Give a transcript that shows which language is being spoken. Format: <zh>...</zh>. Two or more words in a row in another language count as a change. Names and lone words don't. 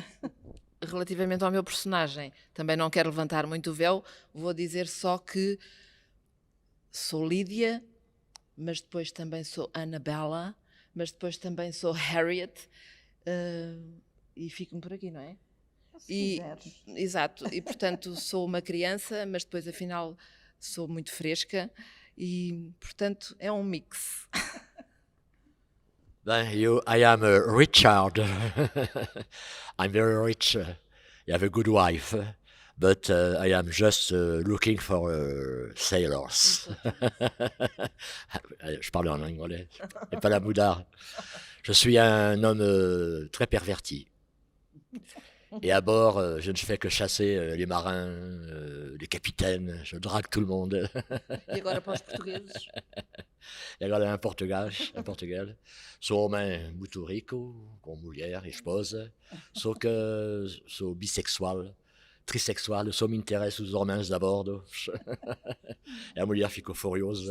<pt>Relativamente ao meu personagem, também não quero levantar muito o véu, vou dizer só que sou Lídia, mas depois também sou Annabella, mas depois também sou Harriet, e fico-me por aqui, não é? Se exato, e portanto sou uma criança, mas depois afinal sou muito fresca e portanto é um mix.</pt> <en>I am Richard. I'm very rich. I have a good wife, but I am just looking for sailors.</en> <fr>Je parle en anglais, et pas la moudard. Je suis un homme très perverti. Et à bord, je ne fais que chasser les marins, les capitaines, je drague tout le monde.</fr> <pt>E agora para os portugueses? E agora em Portugal, sou homem muito rico, com mulher e esposa, só que sou bissexual, trissexual, só me interesso os homens a bordo. E a mulher ficou furiosa.</pt>